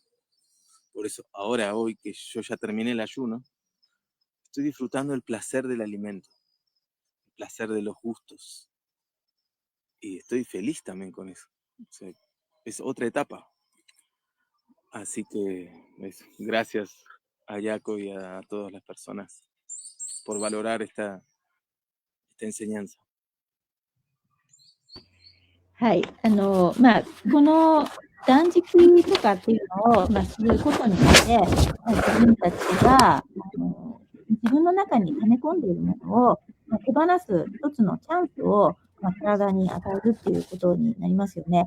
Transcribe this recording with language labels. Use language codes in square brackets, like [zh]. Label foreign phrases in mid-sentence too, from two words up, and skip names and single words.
[es] Por eso ahora, hoy que yo ya terminé el ayuno, estoy disfrutando el placer del alimento, el placer de los gustos. Y estoy feliz también con eso. O sea, es otra etapa. Así que gracias a Jaco y a todas las personas por valorar esta enseñanza. [ja] はい。この断食とかっていうのを、することによって、自分たちが、自分の中に溜め込んでいるものを、手放す一つのチャンスを、体に与えるっていうことになりますよね。